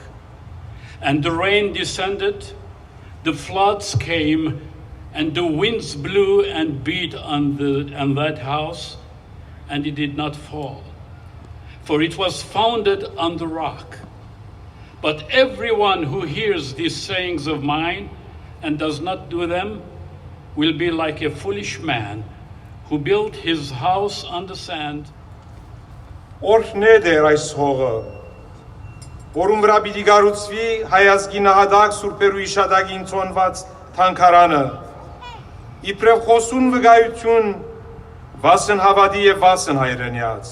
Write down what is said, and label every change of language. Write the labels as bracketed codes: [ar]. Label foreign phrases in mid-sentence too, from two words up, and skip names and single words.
[en] And the rain descended, the floods came, and the winds blew and beat on that house, and it did not fall, for it was founded on the rock. But everyone who hears these sayings of mine and does not do them will be like a foolish man who built his house on the sand. [hy] Օրհնետ էր այս հողը, որում վրա պիտի գառուցվի հայազգի նահատակ սուրբերու իշադակին ծոնված թանգարանը, իբրև խոսուն վկայություն վասն հավատի եւ վասն հայրենյաց։